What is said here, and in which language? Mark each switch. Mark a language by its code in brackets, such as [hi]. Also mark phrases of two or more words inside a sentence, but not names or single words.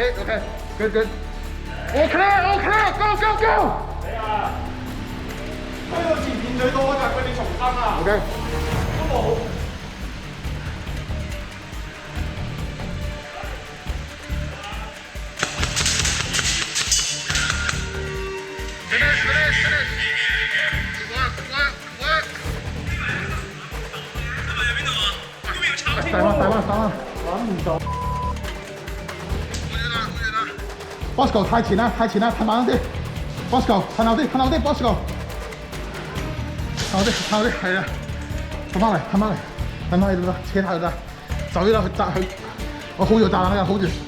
[en] Good. All clear, all clear, go, go, go. [yue] 你啊，推到前面最多就係佢哋重生啊。 OK。都冇。 [en] Finish, finish, finish. Work, work, work. [yue] 大灣，揾唔到。Bosco 太前啦，褪慢啲。Bosco 褪後啲，Bosco 褪後啲，係啊，褪翻嚟，就得，車太就得，走咗啦，佢揸佢，我 hold 住揸啦，hold 住。